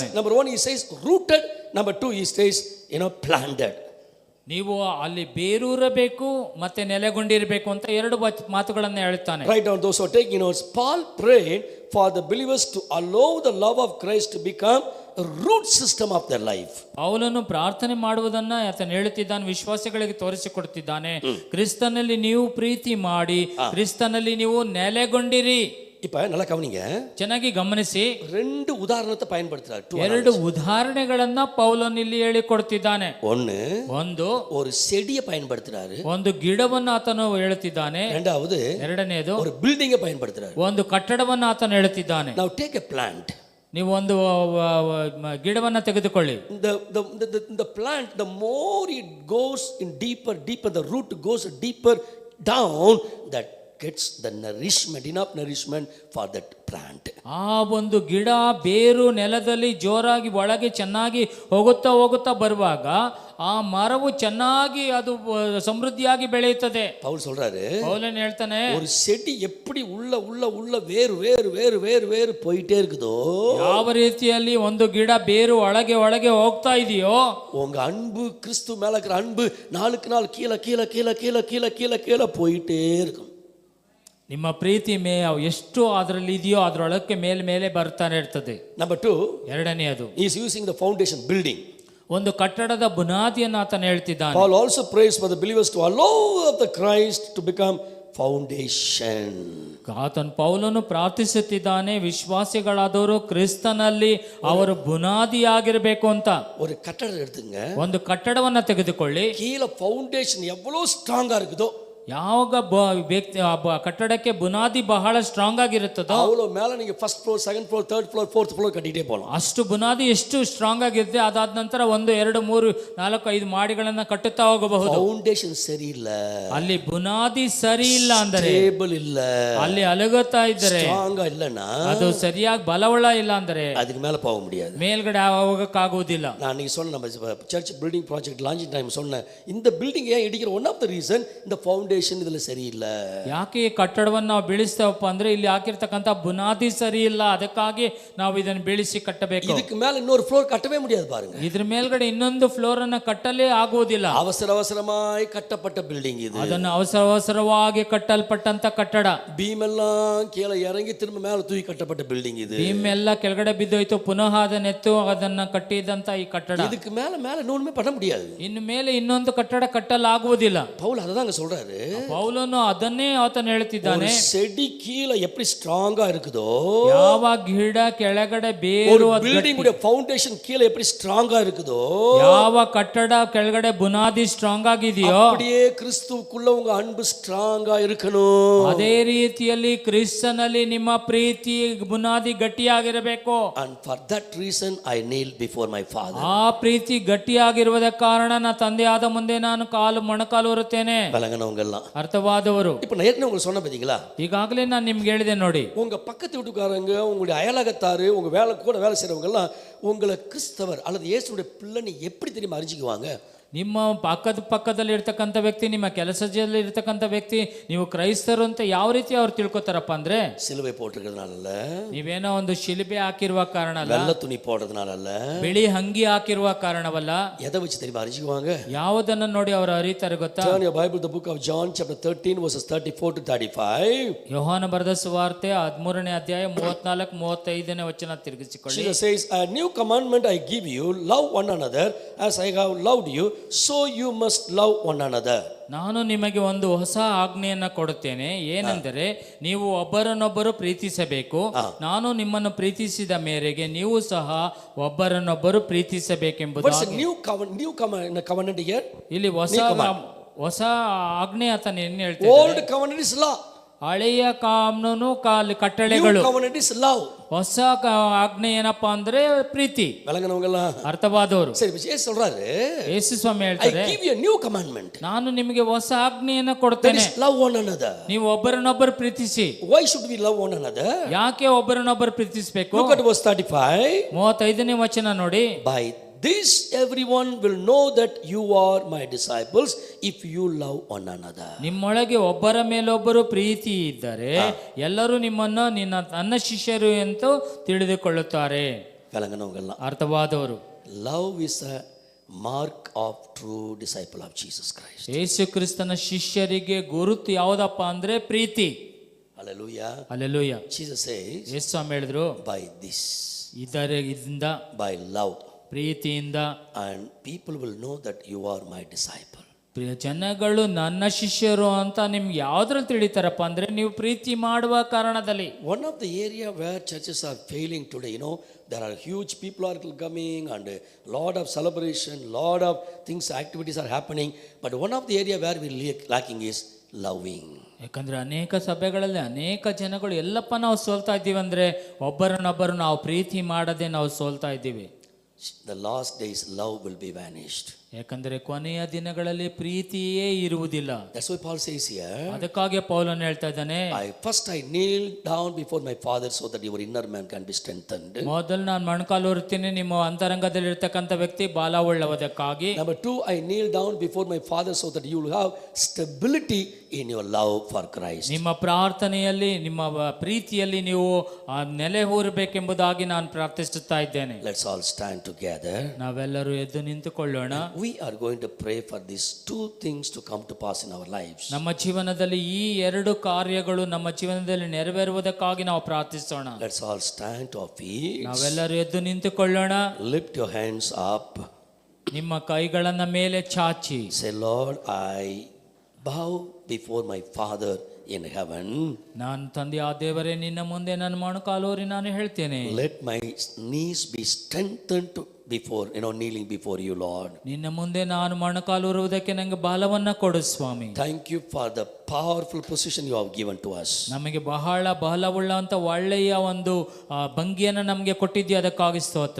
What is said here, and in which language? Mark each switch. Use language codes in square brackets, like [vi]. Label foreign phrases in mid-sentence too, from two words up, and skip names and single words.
[en] Number one, he says rooted. Number two, he says planted. [kn] ನೀವು ಅಲ್ಲಿ ಬೇರೂರಬೇಕು ಮತ್ತೆ ನೆಲೆಗೊಂಡಿರಬೇಕು ಅಂತ ಎರಡು ಮಾತುಗಳನ್ನು ಹೇಳ್ತಾನೆ. [en] Write down those who are taking notes. Paul prayed for the believers to allow the love of Christ to become a root system of their life. [kn] ಪೌಲನು ಪ್ರಾರ್ಥನೆ ಮಾಡುವುದನ್ನ ಆತನು ಹೇಳುತ್ತಿದ್ದಾನೆ, ವಿಶ್ವಾಸಿಗಳಿಗೆ ತೋರಿಸಿಕೊಡುತ್ತಿದ್ದಾನೆ. ಕ್ರಿಸ್ತನಲ್ಲಿ ನೀವು ಪ್ರೀತಿ ಮಾಡಿ, ಕ್ರಿಸ್ತನಲ್ಲಿ ನೀವು ನೆಲೆಗೊಂಡಿರಿ. [ta] இப்ப நல்லா கவனிங்க, [kn] ಚೆನ್ನಾಗಿ ಗಮನಿಸಿ, [ta] 2 ಉದಾಹರಣத்தை பயன்படுத்துறார். [kn] ಎರಡು ಉದಾಹರಣೆಗಳನ್ನ ಪೌಲನು ಇಲ್ಲಿ ಹೇಳಿಕೊಡ್ತಿದ್ದಾನೆ. ಒಂದು [ta] ஒரு செடியை பயன்படுத்துறாரு, [kn] ಒಂದು ಗಿಡವನ್ನು ಆತನು ಹೇಳುತ್ತಿದ್ದಾನೆ. ಎರಡನೇದು [ta] ஒரு ಬಿಲ್ಡಿಂಗ್ பயன்படுத்துறாரு, [kn] ಒಂದು ಕಟ್ಟಡವನ್ನು ಆತನು ಹೇಳುತ್ತಿದ್ದಾನೆ. [en] Now take a plant. [kn] ನೀವು ಒಂದು ಗಿಡವನ್ನು ತೆಗೆದುಕೊಳ್ಳಿ. [en] The plant, the more it goes in deeper, the root goes deeper down, that gets the nourishment, enough nourishment for that plant. [kn] ಆ ಒಂದು ಗಿಡ ಬೇರು ನೆಲದಲ್ಲಿ ಜೋರಾಗಿ ಒಳಗೆ ಚೆನ್ನಾಗಿ ಹೋಗುತ್ತಾ ಬರುವಾಗ ಆ ಮರವು ಚೆನ್ನಾಗಿ ಅದು ಸಮೃದ್ಧಿಯಾಗಿ ಬೆಳೆಯುತ್ತದೆ. [ta] ಪೌಲ್ சொல்றாரு, [kn] ಪೌಲನ್ ಹೇಳ್ತಾನೆ, [ta] ஒரு செடி எப்படி உள்ள வேறு போயிட்டே இருக்குதோ, [kn] ಯಾವ ರೀತಿಯಲ್ಲಿ ಒಂದು ಗಿಡ ಬೇರು ಒಳಗೆ ಹೋಗ್ತಾ ಇದೆಯೋ, [ta] உங்க அன்பு கிறிஸ்து மேல இருக்கிற அன்பு நாளுக்கு நாள் கீழே போயிட்டே இருக்கும். [kn] ನಿಮ್ಮ ಪ್ರೀತಿ ಎಷ್ಟು ಅದರಲ್ಲಿ ಇದೆಯೋ ಅದರೊಳಕ್ಕೆ ಮೇಲೆ ಬರ್ತಾನೆ ಇರ್ತದೆ. [en] Number 2, [kn] ಎರಡನೆಯದು, [en] he is using the foundation building. [kn] ಒಂದು ಕಟ್ಟಡದ ಬುನಾದಿಯನ್ನು ಆತನು ಹೇಳ್ತಿದ್ದಾನೆ. [en] Paul also prays for the believers to allow the Christ to become foundation. [kn] ಆತನು ಪೌಲನು ಪ್ರಾರ್ಥಿಸುತ್ತಿದ್ದಾನೆ, ವಿಶ್ವಾಸಿಗಳಾದವರು ಕ್ರಿಸ್ತನಲ್ಲಿ ಅವರು ಬುನಾದಿಯಾಗಿರಬೇಕು ಅಂತ. [ta] ஒரு கட்டடம் எடுத்துங்க, [kn] ಒಂದು ಕಟ್ಟಡವನ್ನ ತೆಗೆದುಕೊಳ್ಳಿ. [ta] கீழ ஃபவுண்டேஷன் எவ்வளவு ஸ்ட்ராங்கா இருக்குதோ, [kn] ಯಾವಾಗ ವ್ಯಕ್ತಿ ಕಟ್ಟಡಕ್ಕೆ ಬುನಾದಿ ಬಹಳ ಸ್ಟ್ರಾಂಗ್ ಆಗಿರುತ್ತದೋ [ta] ಅவ்வளவு மேல நீங்க [en] first floor, second floor, third floor, fourth floor [ta] ಕಟ್ಟಿட்டே போலாம். [kn] ಅಷ್ಟು ಬುನಾದಿ ಎಷ್ಟು ಸ್ಟ್ರಾಂಗ್ ಆಗಿರುತ್ತೆ, ಅದಾದ ನಂತರ 1, 2, 3, 4, 5 ಮಾಡಿಗಳನ್ನ ಕಟ್ಟುತ್ತಾ ಹೋಗಬಹುದು. ಫೌಂಡೇಶನ್ ಸರಿ ಇಲ್ಲ, ಅಲ್ಲಿ ಬುನಾದಿ ಸರಿ ಇಲ್ಲ ಅಂದರೆ, ಸ್ಟೇಬಲ್ ಇಲ್ಲ, ಅಲ್ಲಿ ಅಲುಗುತ್ತಾ ಇದ್ದರೆ, [ta] ಸ್ಟ್ರಾಂಗ್ இல்லனா, [kn] ಅದು ಸರಿಯಾಗಿ ಬಲವುಳ್ಳ ಇಲ್ಲ ಅಂದರೆ ಅದಕ್ಕೆ ಮೇಲೆ [ta] போக முடியாது, [kn] ಮೇಲ್ಗಡೆ ಹೋಗಕ್ಕಾಗುವುದಿಲ್ಲ. ನಾನು ಈಗ [ta] சொன்ன நம்ம [en] church building project launching time [ta] சொன்னேன், இந்த பில்டிங் ஏன் இடிக்கிற [en] one of the reason [ta] இந்த ஃபவுண்டேஷன் [kn] ಇದೆಲ್ಲ ಸರಿ ಇಲ್ಲ. ಯಾಕೆ ಈ ಕಟ್ಟಡವನ್ನು ನಾವು ಬೀಳಿಸ್ತೇವಪ್ಪ ಅಂದ್ರೆ ಇಲ್ಲಿ ಹಾಕಿರ್ತಕ್ಕಂಥ ಬುನಾದಿ ಸರಿ ಇಲ್ಲ, ಅದಕ್ಕಾಗಿ ನಾವು ಇದನ್ನು ಬೀಳಿಸಿ ಕಟ್ಟಬೇಕು. ಇದಕ್ಕೆ ಮೇಲೆ ಇನ್ನೊಂದು ಫ್ಲೋರ್ ಕಟ್ಟவே [ta] முடியாது பாருங்க. [kn] ಇದ್ರ ಮೇಲ್ಗಡೆ ಇನ್ನೊಂದು ಫ್ಲೋರ್ ಅನ್ನು ಕಟ್ಟಲೇ ಆಗುವುದಿಲ್ಲ. ಅವಸರವಾಗಿ ಕಟ್ಟಪಟ್ಟ ಬಿಲ್ಡಿಂಗ್ ಇದು, ಅದನ್ನು ಅವಸರವಾಗಿ ಕಟ್ಟಲ್ಪಟ್ಟಂತ ಕಟ್ಟಡ. ಬೀಮ್ ಎಲ್ಲ ಕೆಳ ಇರಂಗಿ ತಿರುಮ ಮೇಲೆ ತೂಗಿ ಕಟ್ಟಪಟ್ಟ ಬಿಲ್ಡಿಂಗ್ ಇದು. ಬೀಮ್ ಎಲ್ಲ ಕೆಳಗಡೆ ಬಿದ್ದೋಯ್ತು, ಪುನಃ ಅದನ್ನೆತ್ತು ಅದನ್ನ ಕಟ್ಟಿದಂತ ಈ ಕಟ್ಟಡ. ಇದಕ್ಕೆ ಮೇಲೆ ಇನ್ನೊಂದು [ta] பண்ண முடியாது, [kn] ಇನ್ನು ಮೇಲೆ ಇನ್ನೊಂದು ಕಟ್ಟಡ ಕಟ್ಟಲಾಗುವುದಿಲ್ಲ. ಪೌಲ್ ಅದನ್ನ சொல்றாரு, ಪೌಲನು ಅದನ್ನೇ ಆತನು ಹೇಳ್ತಿದ್ದಾನೆ. [ta] செடி கீழ எப்படி ஸ்ட்ராங்கா இருக்குதோ, [kn] ಯಾವ ಗಿಡ ಕೆಳಗಡೆ ಬೇರು, [ta] ಬಿಲ್ಡಿಂಗ್ ಉடைய ಫೌಂಡೇಶನ್ கீழ எப்படி ஸ்ட்ராங்கா இருக்குதோ, [kn] ಯಾವ ಕಟ್ಟಡ ಕೆಳಗಡೆ ಬುನಾದಿ ಸ್ಟ್ರಾಂಗ್ ಆಗಿದೆಯೋ, [ta] அப்படியே கிறிஸ்துவுக்குள்ள உங்க அன்பு ஸ்ட்ராங்கா இருக்கணும். [kn] ಅದೇ ರೀತಿಯಲ್ಲಿ ಕ್ರಿಸ್ತನಲ್ಲಿ ನಿಮ್ಮ ಪ್ರೀತಿ ಬುನಾದಿ ಗಟ್ಟಿಯಾಗಿರಬೇಕು. [en] And for that reason I kneel before my father. [kn] ಆ ಪ್ರೀತಿ ಗಟ್ಟಿಯಾಗಿರುವುದ ಕಾರಣ ನನ್ನ ತಂದೆಯಾದ ಮುಂದೆ ನಾನು ಮೊಣಕಾಲು ಹೊರುತ್ತೇನೆ. [ta] ಬಲಗನವங்க எல்லாம் [kn] ಅರ್ಥವಾದವರು. [ta] இப்ப நான் ஏற்கனவே உங்களுக்கு சொன்ன பாத்தீங்களா, [kn] ಈಗಾಗಲೇ ನಾನು ನಿಮ್ಗೆ ಹೇಳಿದೆ ನೋಡಿ, [ta] உங்க பக்கத்து வீட்டுக்காரங்க, உங்களுடைய அயலகத்தாரு, உங்க கூட வேலை செய்றவங்க எல்லாம் உங்களை கிறிஸ்தவர் அல்லது இயேசுடைய பிள்ளைன்னு எப்படி தெரியுமா அறிஞ்சிக்குவாங்க? [kn] ನಿಮ್ಮ ಪಕ್ಕದಲ್ಲಿ ಇರ್ತಕ್ಕಂಥ ವ್ಯಕ್ತಿ, ನಿಮ್ಮ ಕೆಲಸದಲ್ಲಿ ಇರ್ತಕ್ಕಂಥ ವ್ಯಕ್ತಿ ನೀವು ಕ್ರೈಸ್ತರು ಅಂತ ಯಾವ ರೀತಿ ಅವ್ರು ತಿಳ್ಕೊತಾರಪ್ಪ ಅಂದ್ರೆ, [ta] சிலுவை போட்டிருக்கிறதுனால, [kn] ನೀವೇನೋ ಒಂದು ಶಿಲುಬೆ ಹಾಕಿರುವ ಕಾರಣ ಅಲ್ಲ, [ta] வெள்ளை துணி போடுறதுனால அல்ல, [kn] ಬಿಳಿ ಅಂಗಿ ಹಾಕಿರುವ ಕಾರಣವಲ್ಲ, [ta] எதை வச்சு தெரியுமா அறிஞ்சிக்குவாங்க? [kn] ಯಾವುದನ್ನ ನೋಡಿ ಅವರು ಅರಿತಾರೆ ಗೊತ್ತಾ? [en] Turn your Bible to the book of John chapter 13 verses 34 to 35. [kn] ಯೋಹಾನ ಬರೆದ ಸುವಾರ್ತೆ 13ನೇ ಅಧ್ಯಾಯ 34, 35ನೇ ವಚನ ತಿರುಗಿಸಿಕೊಳ್ಳಿ. [en] Jesus says, a new commandment I give you, love one another as I have loved you, so you must love one another. [kn] ನಾನು ನಿಮಗೆ ಒಂದು ಹೊಸ ಆಜ್ಞೆಯನ್ನ ಕೊಡುತ್ತೇನೆ, ಏನೆಂದರೆ ನೀವು ಒಬ್ಬರನ್ನೊಬ್ಬರು ಪ್ರೀತಿಸಬೇಕು. ನಾನು ನಿಮ್ಮನ್ನು ಪ್ರೀತಿಸಿದ ಮೇರೆಗೆ ನೀವು ಸಹ ಒಬ್ಬರನ್ನೊಬ್ಬರು ಪ್ರೀತಿಸಬೇಕೆಂಬುದಾಗಿ. [en] New covenant here, [kn] ಇಲ್ಲಿ ಹೊಸ ಆಜ್ಞೆ ಆತನ ಏನು ಹೇಳ್ತಾರೆ? [en] old covenant is law, [kn] ಹಳೆಯ ಕಾನೂನು ಕಟ್ಟಳೆಗಳು, [en] new covenant is love. [kn] ಹೊಸ ಆಜ್ಞೆ ಏನಪ್ಪಾ ಅಂದ್ರೆ ಪ್ರೀತಿ. [ta] விளங்குனவங்களா [kn] ಅರ್ಥವಾದವರು. [ta] சரி, இயேசு சொல்றாரு, [kn] ಯೇಸು ಸ್ವಾಮಿ [en] I [kn] ಹೇಳ್ತಾರೆ, [en] give you a new commandment, [kn] ನಾನು ನಿಮಗೆ ಹೊಸ ಆಜ್ಞೆಯನ್ನ [en] that [kn] ಕೊಡ್ತೇನೆ, [en] is love one another. [kn] ನೀವು ಒಬ್ಬರನ್ನೊಬ್ಬರು ಪ್ರೀತಿಸಿ. [en] Why should we love one another? [kn] ಯಾಕೆ ಒಬ್ಬರನ್ನೊಬ್ಬರು ಪ್ರೀತಿಸಬೇಕು? [en] Look at verse 35. [kn] 35ನೇ ವಚನ ನೋಡಿ. [en] By this everyone will know that you are my disciples if you love one another. [kn] ನಿಮ್ಮೊಳಗೆ ಒಬ್ಬರ ಮೇಲೊಬ್ಬರು ಪ್ರೀತಿ ಇದ್ದರೆ ಎಲ್ಲರೂ ನಿಮ್ಮನ್ನು ನನ್ನ ಶಿಷ್ಯರು ಎಂದು ತಿಳಿದುಕೊಳ್ಳುತ್ತಾರೆ. [ta] விளங்குனவங்களா, [kn] ಅರ್ಥವಾದವರು. [en] love is a mark of true disciple of Jesus Christ. [kn] ಯೇಸು ಕ್ರಿಸ್ತನ ಶಿಷ್ಯರಿಗೆ ಗುರುತು ಯಾವುದಪ್ಪ ಅಂದ್ರೆ ಪ್ರೀತಿ. [en] Hallelujah. [kn] ಹಲ್ಲೆಲೂಯಾ. [en] Jesus says, [kn] ಯೇಸು ಸ್ವಾಮಿ ಹೇಳಿದ್ರು, [en] by this, [kn] ಇದರಿಂದ, [en] by love, [kn] ಪ್ರೀತಿಯಿಂದ, [en] and people will know that you are my disciple. [kn] ಪ್ರಿಯ ಜನಗಳು ನನ್ನ ಶಿಷ್ಯರು ಅಂತ ನಿಮ್ಗೆ ಯಾವ್ದ್ರಲ್ಲಿ ತಿಳಿತಾರಪ್ಪ ಅಂದ್ರೆ ನೀವು ಪ್ರೀತಿ ಮಾಡುವ ಕಾರಣದಲ್ಲಿ. [en] One of the area where churches are failing today, there are huge people are coming and a lot of celebration, lot of things, activities are happening. But one of the area where we lacking is loving. [kn] ಯಾಕಂದ್ರೆ ಅನೇಕ ಸಭೆಗಳಲ್ಲಿ ಅನೇಕ ಜನಗಳು ಎಲ್ಲಪ್ಪ ನಾವು ಸೋಲ್ತಾ ಇದ್ದೀವಿ ಅಂದ್ರೆ ಒಬ್ಬರನ್ನೊಬ್ಬರು ನಾವು ಪ್ರೀತಿ ಮಾಡದೆ ನಾವು ಸೋಲ್ತಾ ಇದ್ದೀವಿ. [en] The last days love will be vanished. [kn] ಯಾಕಂದ್ರೆ ಕೊನೆಯ ದಿನಗಳಲ್ಲಿ ಪ್ರೀತಿಯೇ ಇರುವುದಿಲ್ಲ. [en] That's why Paul says here, [kn] ಅದಕ್ಕಾಗಿ ಪೌಲನು ಹೇಳ್ತಾ ಇದ್ದಾನೆ, [en] I kneel down before my Father so that your inner man can be strengthened. [kn] ಮೊದಲು ನಾನು ಮೊಣಕಾಲು ಹೊರ್ತೀನಿ ನಿಮ್ಮ ಅಂತರಂಗದಲ್ಲಿ ಇರ್ತಕ್ಕಂಥ ವ್ಯಕ್ತಿ ಬಾಲವುಳ್ಳವದಕ್ಕಾಗಿ. [en] Number 2, I kneel down before my Father so that you will have stability in your love for Christ. [kn] ನಿಮ್ಮ ಪ್ರಾರ್ಥನೆಯಲ್ಲಿ ನಿಮ್ಮ ಪ್ರೀತಿಯಲ್ಲಿ ನೀವು ನೆಲೆ ಊರಬೇಕೆಂಬುದಾಗಿ ನಾನು ಪ್ರಾರ್ಥಿಸುತ್ತಾ ಇದ್ದೇನೆ. [en] Let's all stand together. [kn] ನಾವೆಲ್ಲರೂ ಎದ್ದು ನಿಂತುಕೊಳ್ಳೋಣ. [en] We are going to pray for these two things to come to pass in our lives. [kn] ನಮ್ಮ ಜೀವನದಲ್ಲಿ ಈ ಎರಡು ಕಾರ್ಯಗಳು ನಮ್ಮ ಜೀವನದಲ್ಲಿ ನೆರವೇರುವುದಕ್ಕಾಗಿ ನಾವು ಪ್ರಾರ್ಥಿಸೋಣ. [en] Let's all stand to our feet. [kn] ನಾವೆಲ್ಲರೂ ಎದ್ದು ನಿಂತುಕೊಳ್ಳೋಣ. [en] Lift your hands up. [kn] ನಿಮ್ಮ ಕೈಗಳನ್ನ ಮೇಲೆ ಚಾಚಿ. [en] Say, Lord, I bow before my Father in heaven. [kn] ನಾನು ತಂದೆ ಆ ದೇವರೇ ನಿನ್ನ ಮುಂದೆ ನನ್ನ ಮೊಣಕಾಲೂರಿ ನಾನು ಹೇಳ್ತೇನೆ. [en] Let my knees be strengthened before, kneeling before you, Lord. [kn] ನಿನ್ನ ಮುಂದೆ ನಾನು ಮೊಣಕಾಲೂರುವುದಕ್ಕೆ ನನಗೆ ಬಲವನ್ನ ಕೊಡು ಸ್ವಾಮಿ. [en] Thank you for the powerful position you have given to us. [kn] ನಮಗೆ ಬಹಳ ಬಲವುಳ್ಳಂತ ಒಳ್ಳೆಯ ಒಂದು ಭಂಗಿಯನ್ನು ನಮಗೆ ಕೊಟ್ಟಿದ್ದೀಯ, ಅದಕ್ಕಾಗಿ ಸ್ತೋತ್ರ.